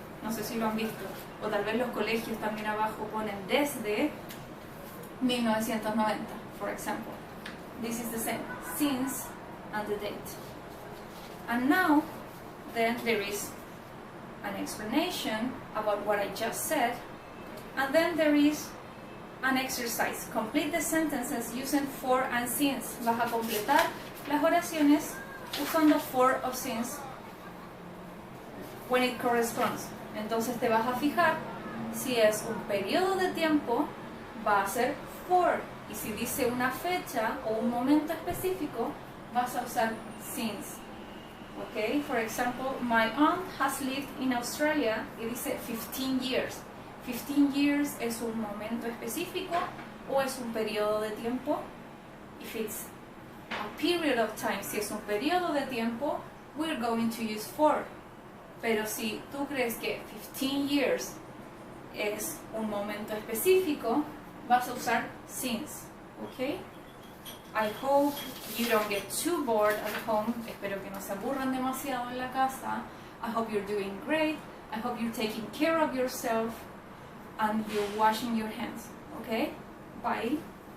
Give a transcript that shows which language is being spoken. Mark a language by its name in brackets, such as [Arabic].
[Spanish] No sé si lo han visto, o tal vez los colegios también abajo ponen desde 1990, [English] for example. This is the same, since and the date. And now, then there is an explanation about what I just said, and then there is an exercise. Complete the sentences using for and since. [Spanish] Vas a completar las oraciones usando for o since [English] when it corresponds. [Spanish] Entonces te vas a fijar si es un periodo de tiempo, va a ser for, y si dice una fecha o un momento específico, vas a usar since. [English] Okay, for example, my aunt has lived in Australia, [Spanish] y dice [English] 15 years. [Spanish] 15 years es un momento específico o es un periodo de tiempo. [English] If it's a period of time, [Spanish] si es un periodo de tiempo, [English] we're going to use for. [Spanish] Pero si tú crees que 15 years es un momento específico, vas a usar since. Okay? [English] I hope you don't get too bored at home. [Spanish] Espero que no se aburran demasiado en la casa. [English] I hope you're doing great. I hope you're taking care of yourself and you're washing your hands. Okay? Bye.